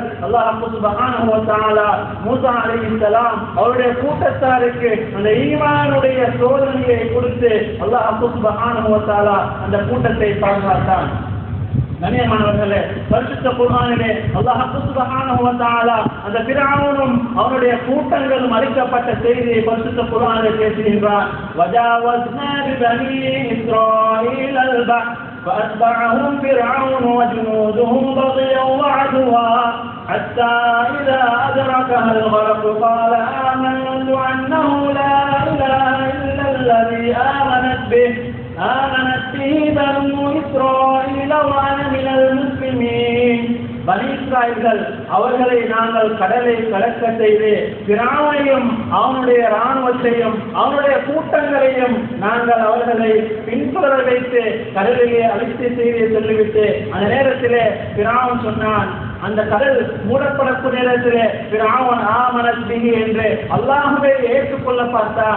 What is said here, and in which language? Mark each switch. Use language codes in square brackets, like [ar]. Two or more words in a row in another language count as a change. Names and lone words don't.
[ar] الله سبحانه وتعالى [ta] மூசா அலைஹிஸ்ஸலாம் அவருடைய கூட்டத்தாருக்கு அந்த ஈமானுடைய சோதனையை கொடுத்து [ar] الله سبحانه وتعالى [ta] அந்த கூட்டத்தை பாதுகாத்தான். கண்ணியமானவர்களே, பரிசுத்த குர்ஆனிலே [ar] الله سبحانه وتعالى [ta] அந்த ஃபிரௌனும் அவருடைய கூட்டங்களும் அழிக்கப்பட்ட செய்தியை பரிசுத்த குர்ஆனிலே பேசுகின்றார். [ar] وجاوزنا ببني إسرائيل البحر فأتبعهم فرعون وجنودهم بغيا وعدوا حتى إذا أدركها الغرق قال آمنت أنه لا إله إلا الذي آمنت به بنو إسرائيل وأنا من المسلمين. [ta] பனி இஸ்ராயீல்கள் அவர்களை நாங்கள் கடலை கலக்க செய்து ஃபிரௌனையும் அவனுடைய இராணுவத்தையும் அவனுடைய கூட்டங்களையும் நாங்கள் அவர்களை பின்தொடர வைத்து கடலிலே அழித்து செய்தியை சொல்லிவிட்டு அந்த நேரத்திலே ஃபிரௌன் சொன்னான், அந்த கடல் மூடப்படக்கூடிய நேரத்திலே ஃபிரௌன் [ar] آمنت به [ta] என்று அல்லாஹ்வை ஏற்றுக்கொள்ள பார்த்தான்.